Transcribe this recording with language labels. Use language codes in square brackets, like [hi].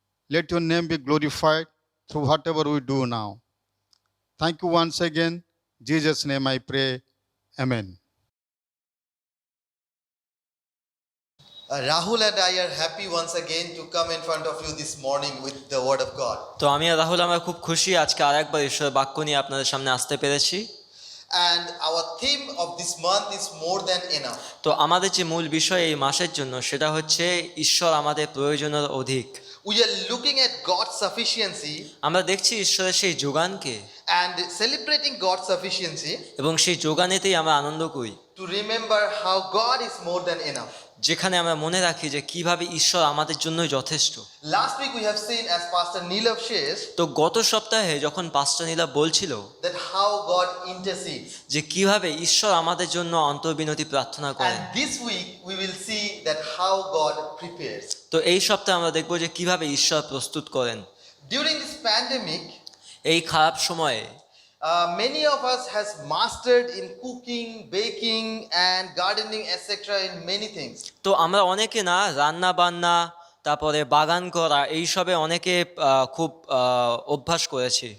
[en] Let your name be glorified through whatever we do now. Thank you once again. In Jesus' name I pray. Amen. Rahul and I are happy once again to come in front of you this morning with the word of God. [bn] তো আমি আর রাহুল আমরা খুব খুশি আজকে আরেকবার ঈশ্বরের বাক্য নিয়ে আপনাদের সামনে আসতে পেরেছি। [en] And our theme of this month is more than enough. [bn] তো আমাদের যে মূল বিষয় এই মাসের জন্য সেটা হচ্ছে ঈশ্বর আমাদের প্রয়োজনের অধিক। [en] We are looking at God's sufficiency [bn] আমরা দেখছি ঈশ্বরের সেই যোগানকে [en] and celebrating God's sufficiency [bn] এবং সেই যোগানেতেই আমরা আনন্দ করি, [en] to remember how God is more than enough. [bn] যেখানে আমরা মনে রাখি যে কিভাবে ঈশ্বর আমাদের জন্য যথেষ্ট। [en] Last week we have seen, as Pastor Neelav shares, [bn] তো গত সপ্তাহে যখন পাস্টার নীলা বলছিল [en] that how God intercedes. [bn] যে কিভাবে ঈশ্বর আমাদের জন্য অন্তর্বিনতি প্রার্থনা করেন, [en] And this week we will see that how God prepares. [bn] তো এই সপ্তাহে আমরা দেখব যে কিভাবে ঈশ্বর প্রস্তুত করেন। [en] During this pandemic, [bn] এই খারাপ সময়ে [en] many of us has mastered in cooking, baking and gardening etc. in many things. [bn] তো আমরা অনেকে না রান্না বান্না তারপরে বাগান করা এইসবে অনেকে খুব অভ্যাস করেছি।